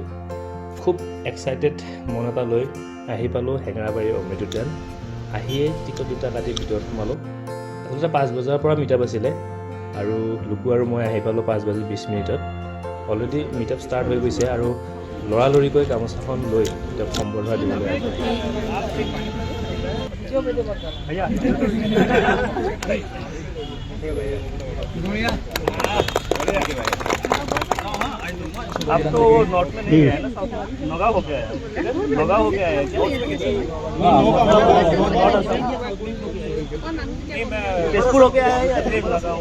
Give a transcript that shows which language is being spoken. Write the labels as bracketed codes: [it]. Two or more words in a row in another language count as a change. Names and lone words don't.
[as] খুব এক্সাইটেড মন এটা লৈ আহি পালোঁ হেঙেৰাবাৰী অমৃত উদ্যান। আহিয়ে টিকট দুটা কাটি ভিতৰত সোমালোঁ। আচলতে 5 বজাৰ পৰা মিটআপ আছিলে আৰু লুকু আৰু মই আহি পালোঁ 5:20 [en] already meetup start [as] হৈ গৈছে আৰু লৰালৰিকৈ গামোচাখন লৈ তেওঁক সম্বৰ্ধনা দিবলৈ আহিছে। [hi] अब तो नॉर्थ में नहीं है ना, साउथ में नगा हो गया है। नगा हो गया है तेजपुर हो गया है या फिर नगांव?